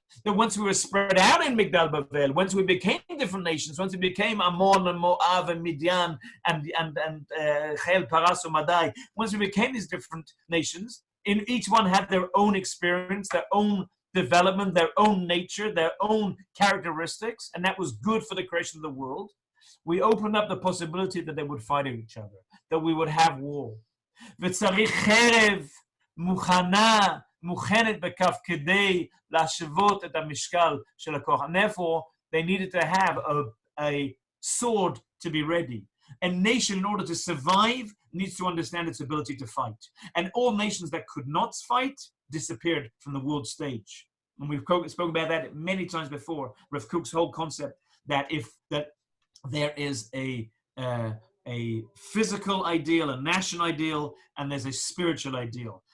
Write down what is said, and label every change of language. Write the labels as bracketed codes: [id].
[en] That once we were spread out in Migdal Bavel, once we became different nations, once we became Ammon and Moab and Midian and Chel, Paras, and Madai, once we became these different nations, in each one had their own experience, their own development, their own nature, their own characteristics, and that was good for the creation of the world. We opened up the possibility that they would fight each other, that we would have war. [he] וצריך חרב מוכנה, מוכנת בכף כדי להשוות את המשקל של הכוח. [en] And therefore, they needed to have a sword to be ready. A nation, in order to survive, needs to understand its ability to fight. And all nations that could not fight disappeared from the world stage. And we've spoken about that many times before. Rav Kook's whole concept that there is a physical ideal, a national ideal, and there's a spiritual ideal.